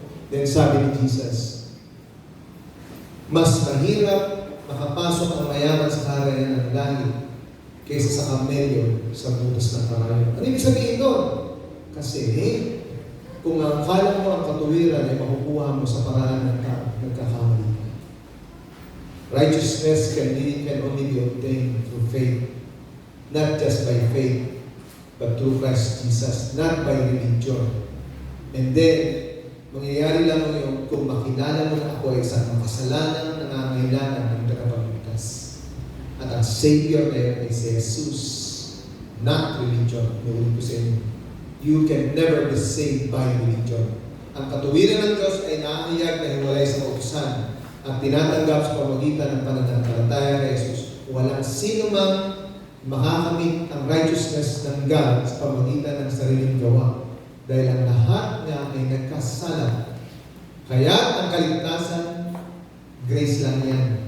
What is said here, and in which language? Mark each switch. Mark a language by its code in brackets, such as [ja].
[tl] Then sabi ni Jesus, mas mahirap makapasok ang mayaman sa karayan ng langit kaysa sa kamelyo sa butas ng karayan. Ano ibig sabihin doon? Kasi kung ang akala mo ang katuwiran ay makukuha mo sa paraan ng nagkakamali. [en] Righteousness can only be obtained through faith. Not just by faith, but through Christ Jesus. Not by religion. And then, [tl] mangyayari lang yun kung makilala mo na ako ay isang makasalanan na nangangailangan ng tagapagligtas. At ang Savior na yun ay si Jesus. [en] Not religion. [tl] Nuulit ko sa inyo. [en] You can never be saved by religion. [tl] Ang katuwiran ng Diyos ay naahayag na hiwalay sa kautusan at tinatanggap sa pamamagitan ng pananampalataya kay Jesus. Walang sino mang makakamit ang righteousness ng God sa pamamagitan ng sariling gawa. Dahil ang lahat nga ay nagkasala. Kaya ang kaligtasan, grace lang yan.